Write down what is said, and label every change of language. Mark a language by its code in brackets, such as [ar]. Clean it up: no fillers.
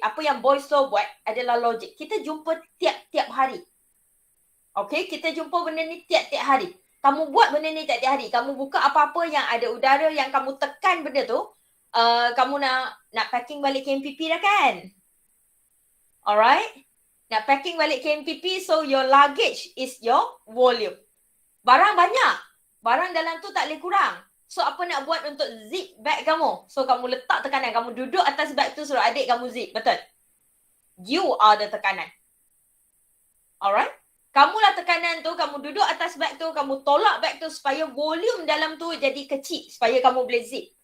[ms] Apa yang Boyle's law buat adalah logik. Kita jumpa tiap-tiap hari. Okay, kita jumpa benda ni tiap-tiap hari. Kamu buat benda ni tiap-tiap hari. Kamu buka apa-apa yang ada udara yang kamu tekan benda tu, kamu nak packing balik KMPP dah kan? [en] Alright? [ms] Nak packing balik KMPP, [en] so your luggage is your volume. [ms] Barang banyak. Barang dalam tu tak boleh kurang. So, apa nak buat untuk zip bag kamu? So, kamu letak tekanan. Kamu duduk atas bag tu, suruh adik kamu zip. [en] Betul? You are the tekanan. Alright? [ms] Kamulah tekanan tu, kamu duduk atas bag tu, kamu tolak bag tu supaya volume dalam tu jadi kecil. Supaya kamu boleh zip.